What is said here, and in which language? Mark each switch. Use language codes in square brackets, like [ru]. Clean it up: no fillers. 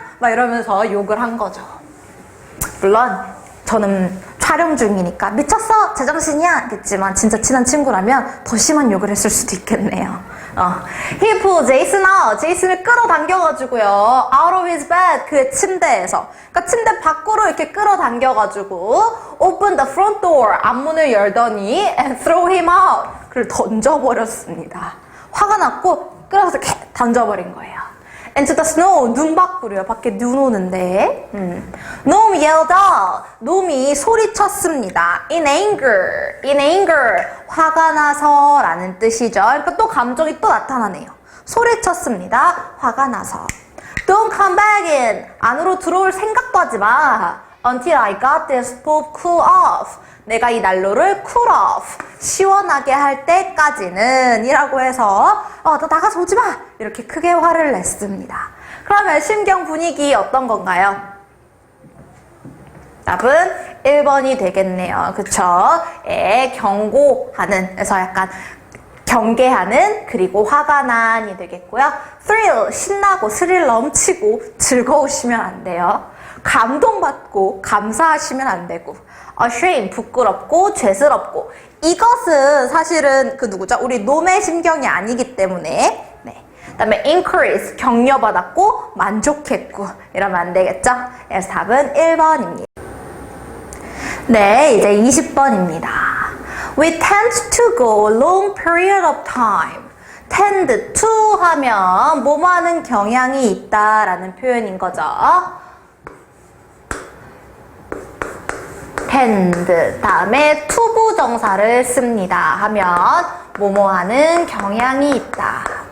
[ko] 막 이러면서 욕을 한 거죠. 물론 저는 촬영 중이니까 미쳤어? 제정신이야? 겠지만 진짜 친한 친구라면 더 심한 욕을 했을 수도 있겠네요. [en] He pulled Jason out. [ko] 제이슨을 끌어당겨가지고요. [en] out of his bed. [ko] 그의 침대에서. 그러니까 침대 밖으로 이렇게 끌어당겨가지고 [en] open the front door. [ko] 앞문을 열더니 [en] and throw him out. [ko] 그를 던져버렸습니다. 화가 났고 끌어서 이렇게 던져버린 거예요. [en] into the snow. [ko] 눈 밖으로요. 밖에 눈 오는데. [en] Gnome yelled out. [ko] 놈이 소리쳤습니다. [en] in anger. [ko] 화가 나서 라는 뜻이죠. 그러니까 또 감정이 또 나타나네요. 소리쳤습니다. 화가 나서. [en] Don't come back in. [ko] 안으로 들어올 생각도 하지 마. [en] Until I got this bulb cool off. [ko] 내가 이 난로를 cool off. 시원하게 할 때까지는 이라고 해서 너 나가서 오지 마. 이렇게 크게 화를 냈습니다. 그러면 심경 분위기 어떤 건가요? 답은 1번이 되겠네요. 그쵸? 경고하는, 그래서 약간 경계하는, 그리고 화가 난이 되겠고요. thrill, 신나고 스릴 넘치고 즐거우시면 안 돼요. 감동받고 감사하시면 안 되고, shame, 부끄럽고 죄스럽고, 이것은 사실은 그 누구죠? 우리 놈의 심경이 아니기 때문에. 네. 그 다음에 increase, 격려받았고 만족했고 이러면 안 되겠죠? 그래서 답은 1번입니다. 네, 이제 20번입니다. [en] We tend to go a long period of time. [ko] tend to 하면 뭐뭐 하는 경향이 있다라는 표현인 거죠. tend 다음에 투부정사를 씁니다 하면 뭐뭐 하는 경향이 있다.